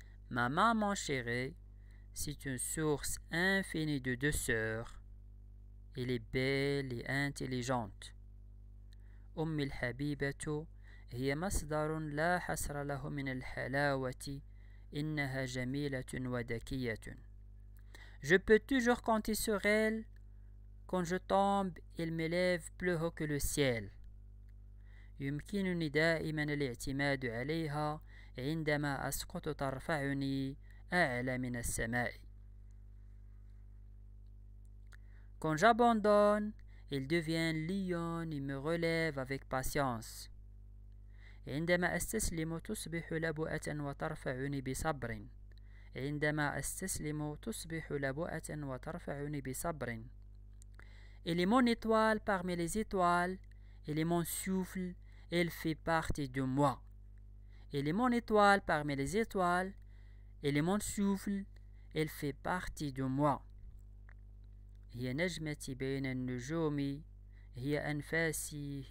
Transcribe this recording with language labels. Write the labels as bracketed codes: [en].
[fr] Ma maman chérie, c'est une source infinie de douceur. Elle est belle et intelligente. [ar] أمي الحبيبة هي مصدر لا حصر له من الحلاوة. إنها جميلة وذكية. [fr] Je peux toujours compter sur elle. Quand je tombe, elle m'élève plus haut que le ciel. [ar] يمكنني دائما الاعتماد عليها. عندما أسقط ترفعني أعلى من السماء. [fr] Quand j'abandonne, elle devient lionne et me relève avec patience. [ar] عندما أستسلم تصبح لبؤة وترفعني بصبر. عندما أستسلم تصبح لبؤة وترفعني بصبر. [fr] Elle est mon étoile parmi les étoiles. Elle est mon souffle. Elle fait partie de moi. Elle est mon étoile parmi les étoiles. Elle est mon souffle. Elle fait partie de moi. [ar] هي نجمتي بين النجوم. هي أنفاسي.